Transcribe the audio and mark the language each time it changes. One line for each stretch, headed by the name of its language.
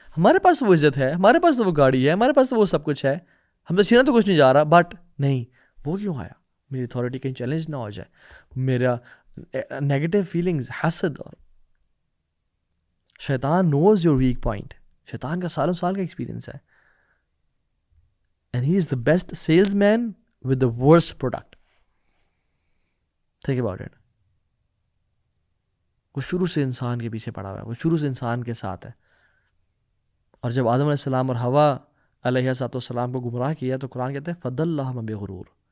Urdu: ہمارے پاس تو وہ عزت ہے، ہمارے پاس تو وہ گاڑی ہے، ہمارے پاس تو وہ سب کچھ ہے، ہم تو چھینا تو کچھ نہیں جا رہا. بٹ نہیں، وہ کیوں آیا، میری اتھارٹی کہیں چیلنج نہ ہو جائے، میرا نیگیٹو فیلنگز، حسد. اور شیطان
English: knows your weak point,
Urdu: شیطان کا سالوں سال کا ایکسپیرینس ہے.
English: And he is the best salesman with the worst product. Think about it.
Urdu: وہ شروع سے انسان کے پیچھے پڑا ہوا ہے، وہ شروع سے انسان کے ساتھ ہے. اور جب آدم علیہ السلام اور حوا علیہ السلام کو گمراہ کیا تو قرآن کہتے ہیں
Arabic: فَضَلَّهُمَا بِغُرُورٍ.